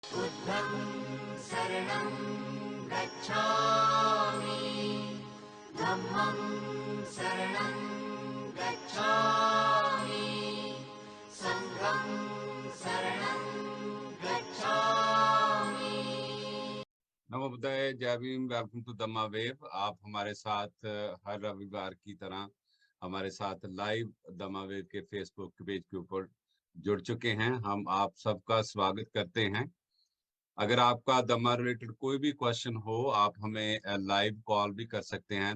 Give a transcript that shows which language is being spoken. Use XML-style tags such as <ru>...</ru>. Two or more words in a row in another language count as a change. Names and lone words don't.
<pi>बुद्धं शरणं गच्छामि, धम्मं शरणं गच्छामि, संघं शरणं गच्छामि। नमो बुद्धाय,</pi> <hi>जय भीम।</hi> <en>welcome to</en> <hi>दम्मा वेव। आप हमारे साथ हर रविवार की तरह हमारे साथ लाइव दम्मा वेव के फेसबुक पेज के ऊपर जुड़ चुके हैं। हम आप सबका स्वागत करते हैं। अगर आपका दम्मा रिलेटेड कोई भी क्वेश्चन हो, आप हमें</hi> <en>live call</en> <hi>भी कर सकते हैं।</hi>